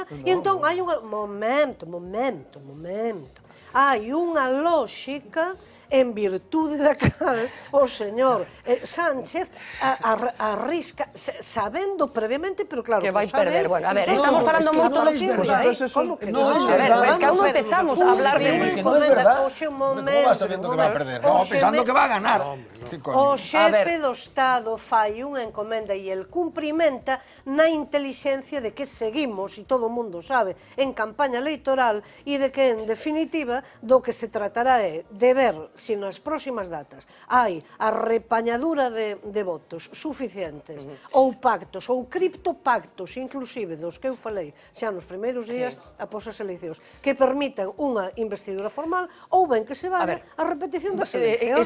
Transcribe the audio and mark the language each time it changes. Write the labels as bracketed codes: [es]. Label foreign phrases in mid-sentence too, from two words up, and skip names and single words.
[gl] E entón hai unha... Momento. Hai unha lóxica en virtude da cal o señor Sánchez arrisca, sabendo previamente, pero claro, que vai perder. Bueno, a ver, estamos falando moito do que... Como que non? [es] A ver, es que aún non empezamos a hablar de [gl] que non é verdad. [es] ¿Cómo va sabiendo que va a perder? No, pensando que va a ganar. [gl] O xefe do Estado fai unha encomenda e el cumprimenta na intelixencia de que seguimos, e todo o mundo sabe, en campaña electoral, e de que, en definitiva, do que se tratará é de ver se nas próximas datas hai a repañadura de votos suficientes ou pactos ou criptopactos inclusive dos que eu falei xa nos primeiros días após as eleicións que permitan unha investidura formal ou ben que se vaya a repetición das eleicións.